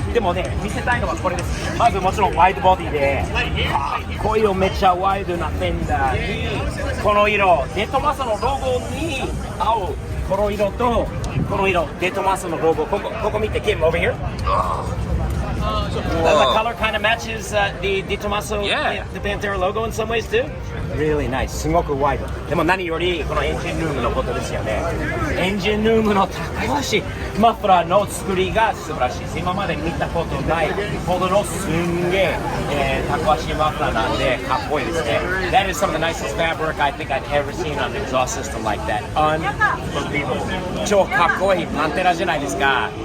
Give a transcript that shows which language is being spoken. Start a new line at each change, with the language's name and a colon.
Japanese: でもね、見せたいのはこれです。まずもちろんワイドボディでかっこいいよ。めっちゃワイドなフェンダーにこの色、デトマソのロゴに青、この色とこの色、デトマソのロゴ、ここ見て、 Kim, over here.
English: The color kind of matches the Tommaso, the Pantera logo in some ways too. Really nice. すごくワイド。
Japanese: でも何よりこのエンジンルームのことですよね。エンジンルームの高橋マフラーの作りが素晴らしいです。今まで見たことないほどのすんげえ高橋マフラーなんでかっこいいですね。
English: That is some of the nicest fabric I think I've ever seen on an exhaust system like that. Unbelievable.
Japanese: 超かっこいいパンテラじゃないですか。